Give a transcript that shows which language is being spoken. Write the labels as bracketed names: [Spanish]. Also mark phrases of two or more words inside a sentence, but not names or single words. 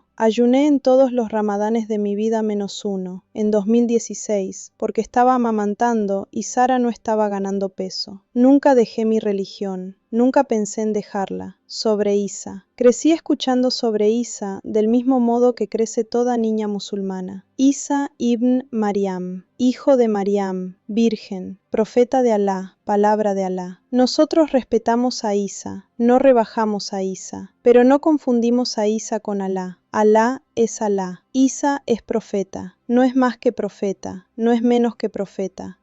[Spanish] Ayuné en todos los ramadanes de mi vida menos uno, en 2016, porque estaba amamantando y Sara no estaba ganando peso. Nunca dejé mi religión. Nunca pensé en dejarla. Sobre Isa. Crecí escuchando sobre Isa del mismo modo que crece toda niña musulmana. Isa ibn Maryam, hijo de Maryam, virgen, profeta de Alá, palabra de Alá. Nosotros respetamos a Isa, no rebajamos a Isa, pero no confundimos a Isa con Alá. Alá es Alá. Isa es profeta, no es más que profeta, no es menos que profeta.